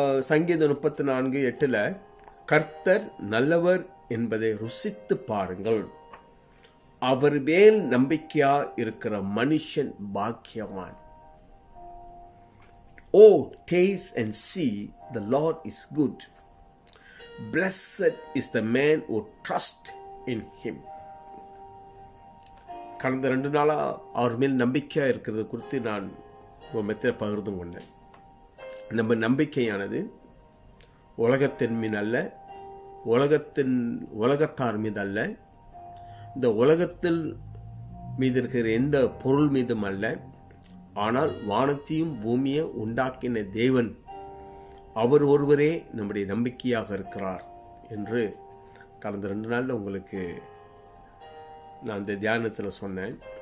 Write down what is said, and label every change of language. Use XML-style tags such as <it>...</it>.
<ta>சங்கீதம் 34:8 கர்த்தர் நல்லவர் என்பதை ருசித்து பாருங்கள், அவர் மேல் நம்பிக்கையா இருக்கிற மனுஷன் பாக்கியவான்.</ta> <en>Oh, taste and see the Lord is good. Blessed is the man who trusts in him.</en> <ta>கடந்த 2 நாளா அவர் மேல் நம்பிக்கையா இருக்கிறது குறித்து நான் உங்கள் மத்தியில் பகிர்ந்து கொண்டேன். நம்ம நம்பிக்கையானது உலகத்தின் மீது அல்ல, உலகத்தார் மீது அல்ல, இந்த உலகத்தில் மீது இருக்கிற எந்த பொருள் மீதும் அல்ல, ஆனால் வானத்தையும் பூமியை உண்டாக்கின தேவன், அவர் ஒருவரே நம்முடைய நம்பிக்கையாக இருக்கிறார் என்று கடந்த 2 நாளில் உங்களுக்கு நான் இந்த தியானத்தில் சொன்னேன்.</ta>